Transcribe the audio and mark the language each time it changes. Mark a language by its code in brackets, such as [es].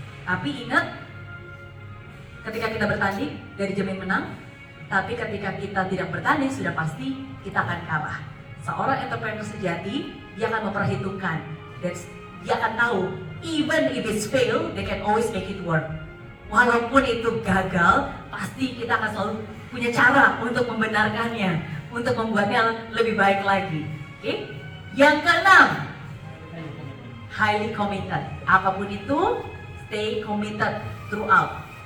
[id] Tapi ingat, ketika kita bertanding, gak dijamin menang. Tapi ketika kita tidak bertanding, sudah pasti kita akan kalah. Seorang entrepreneur sejati, dia akan memperhitungkan. [en] Dan dia akan tahu, even if it's fail, they can always make it work. [id] Walaupun itu gagal, pasti kita akan selalu punya cara untuk membenarkannya, untuk membuatnya lebih baik lagi. [en] Okay? [id] Yang keenam, highly committed. [en] Apapun itu, stay committed throughout.